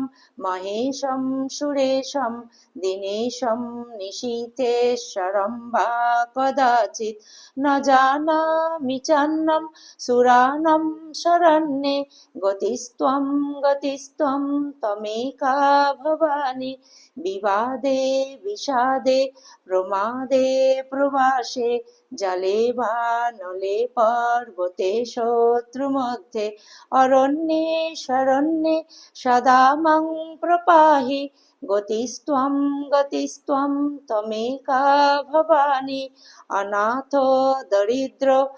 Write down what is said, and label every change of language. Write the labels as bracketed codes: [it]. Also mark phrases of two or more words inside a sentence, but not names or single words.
[sa] মহেশং সুরেশং দিনেশং নিশীথেশ্বরং বা কদাচিৎ ন জানামি চান্যং সুরাণং শরণ্যে গতিস্ত্বং গতিস্ত্বং ত্বমেকা ভবানী বিবাদে বিষাদে প্রমাদে প্রবাসে জলে বা নলে পর্বতে শত্রু মধ্যে অরণ্যে শরণ্যে সদা মাং প্রপাহি গতিস্ত্বং গতিস্ত্বং ত্বমেকা ভবানী অনাথ দরিদ্র